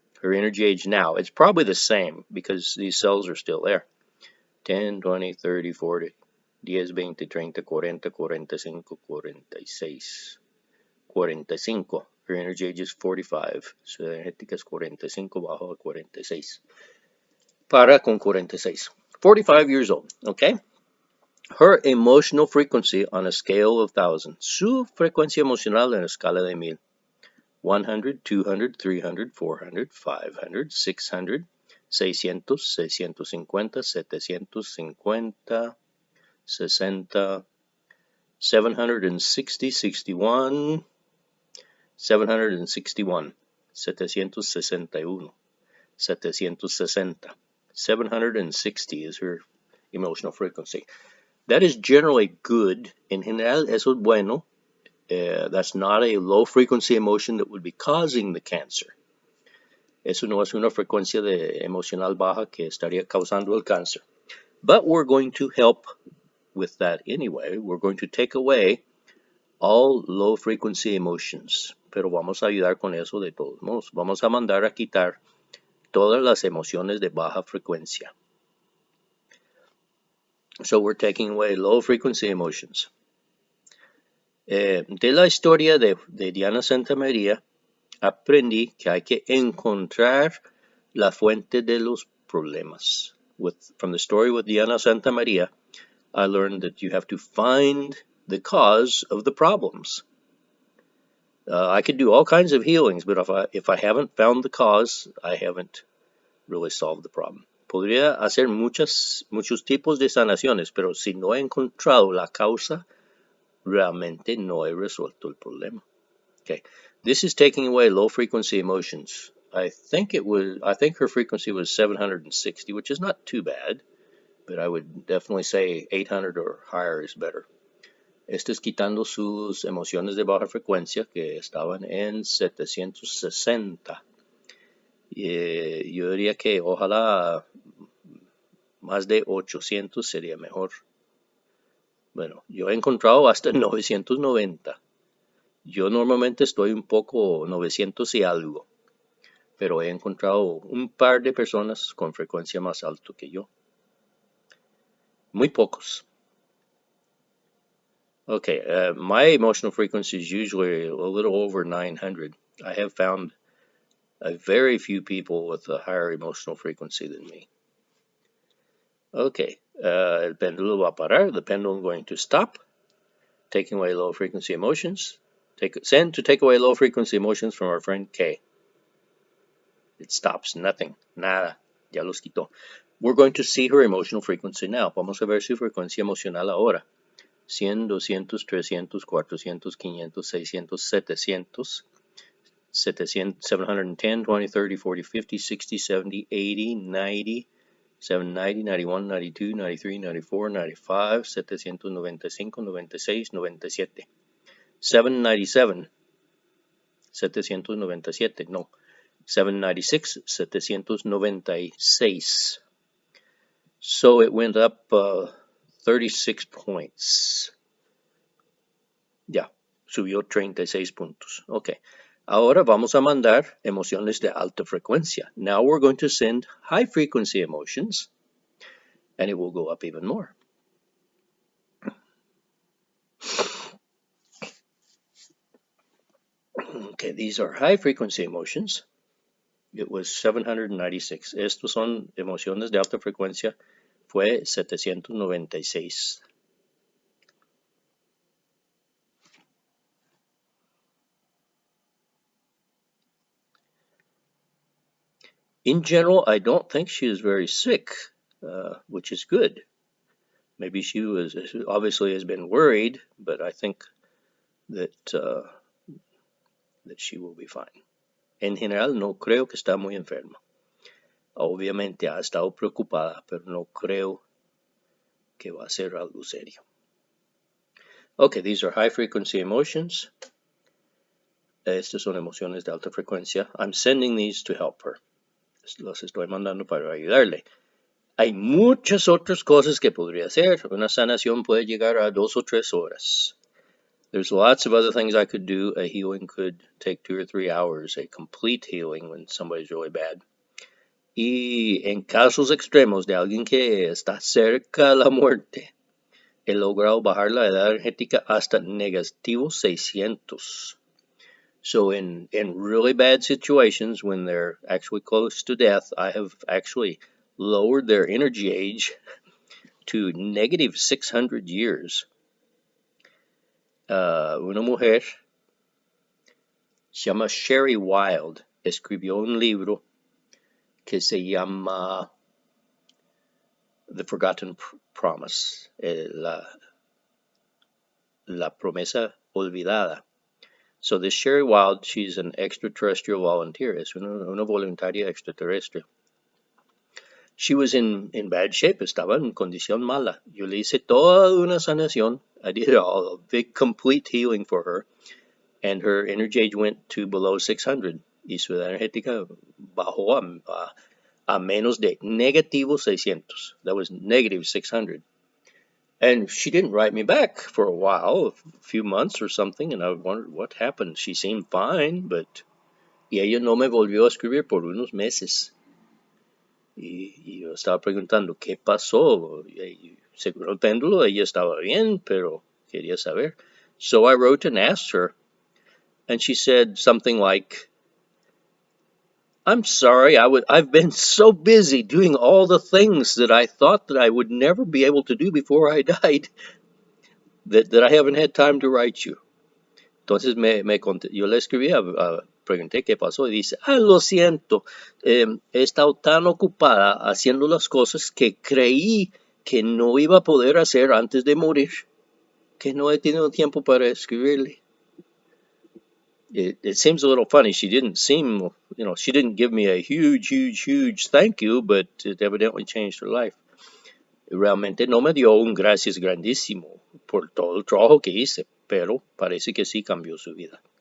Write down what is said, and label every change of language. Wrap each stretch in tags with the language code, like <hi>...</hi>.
<en>Her energy age now, it's probably the same because these cells are still there. 10, 20, 30, 40, 10, 20, 30, 40, 45, 46, 45. Her energy age is 45.</en> <es>Su energética es 45 bajo 46. Para con 46.</es> <en>45 years old, okay? Her emotional frequency on a scale of 1,000.</en> <es>Su frecuencia emocional en la escala de 1000.</es> <en>100, 200, 300, 400, 500, 600, 600, 650, 750, 60, 760, 61, 761, 761, 760. 760 is her emotional frequency. That is generally good.</en> <es>En general, eso es bueno.</es> <en>That's not a low frequency emotion that would be causing the cancer.</en> <es>Eso no es una frecuencia emocional baja que estaría causando el cáncer.</es> <en>But we're going to help with that anyway. We're going to take away all low frequency emotions,</en> <es>pero vamos a ayudar con eso de todos modos. Vamos a mandar a quitar todas las emociones de baja frecuencia.</es> <en>So we're taking away low frequency emotions.</en> <es>De la historia de Diana Santamaría, aprendí que hay que encontrar la fuente de los problemas.</es> <en>From the story with Diana Santamaría, I learned that you have to find the cause of the problems. I could do all kinds of healings, but if I haven't found the cause, I haven't really solved the problem. Podría hacer muchos tipos de sanaciones, pero si no he encontrado la causa, realmente no he resuelto el problema. Okay, this is taking away low frequency emotions. I think her frequency was 760, which is not too bad, but I would definitely say 800 or higher is better.</en> <es>Esto es quitando sus emociones de baja frecuencia que estaban en 760. Yo diría que ojalá más de 800 sería mejor. Bueno, yo he encontrado hasta 990. Yo normalmente estoy un poco 900 y algo, pero he encontrado un par de personas con frecuencia más alto que yo. Muy pocos.</es> <en>Okay, my emotional frequency is usually a little over 900. I have found a very few people with a higher emotional frequency than me.</en> <es>Okay, el péndulo va a parar.</es> <en>The pendulum going to stop, taking away low frequency emotions. Send to take away low frequency emotions from our friend K. It stops, nothing,</en> <es>nada, ya los quitó.</es> <en>We're going to see her emotional frequency now.</en> <es>Vamos a ver su frecuencia emocional ahora.</es> <en>100, 200, 300, 400, 500, 600, 700, 710, 20, 30, 40, 50, 60, 70, 80, 90, 790, 91, 92, 93, 94, 95, 795, 96, 97. 797, 797, no. 796, 796. So it went up 36 points.</en> <es>Ya, subió 36 puntos. Okay. Ahora vamos a mandar emociones de alta frecuencia.</es> <en>Now we're going to send high frequency emotions, and it will go up even more. Okay, these are high frequency emotions. It was 796.</en> <es>Estos son emociones de alta frecuencia. Fue 796.</es> <en>In general, I don't think she is very sick, which is good. Maybe she obviously has been worried, but I think that she will be fine.</en> <es>En general, no creo que está muy enferma. Obviamente ha estado preocupada, pero no creo que va a ser algo serio.</es> <en>Okay, these are high frequency emotions.</en> <es>Estas son emociones de alta frecuencia.</es> <en>I'm sending these to help her.</en> <es>Los estoy mandando para ayudarle. Hay muchas otras cosas que podría hacer. Una sanación puede llegar a 2 o 3 horas.</es> <en>There's lots of other things I could do. A healing could take 2 or 3 hours, a complete healing when somebody's really bad.</en> <es>Y en casos extremos de alguien que está cerca de la muerte, he logrado bajar la edad energética hasta negativo 600.</es> <en>So in really bad situations, when they're actually close to death, I have actually lowered their energy age to negative 600 years.</en> <es>Una mujer se llama Sherry Wild, escribió un libro que se llama The Forgotten Promise, la promesa olvidada.</es> <en>So this Sherry Wild, she's an extraterrestrial volunteer,</en> <es>es una voluntaria extraterrestre.</es> <en>She was in bad shape,</en> <es>estaba en condición mala. Yo le hice toda una sanación.</es> <en>I did a big complete healing for her, and her energy age went to below 600.</en> <es>Y su edad energética bajó a menos de negativo 600.</es> <en>That was negative 600. And she didn't write me back for a while, a few months or something, and I wondered what happened. She seemed fine, but...</en> <es>Y ella no me volvió a escribir por unos meses. Y yo estaba preguntando qué pasó. Y según el péndulo, ella estaba bien, pero quería saber.</es> <en>So I wrote and asked her, and she said something like, I'm sorry, I've been so busy doing all the things that I thought that I would never be able to do before I died that I haven't had time to write you.</en> <es>Entonces yo le escribí, pregunté qué pasó y dice, lo siento, he estado tan ocupada haciendo las cosas que creí que no iba a poder hacer antes de morir, que no he tenido tiempo para escribirle.</es> <en>It seems a little funny. She didn't seem, she didn't give me a huge thank you, but it evidently changed her life.</en> <es>Realmente no me dio un gracias grandísimo por todo el trabajo que hice, pero parece que sí cambió su vida.</es>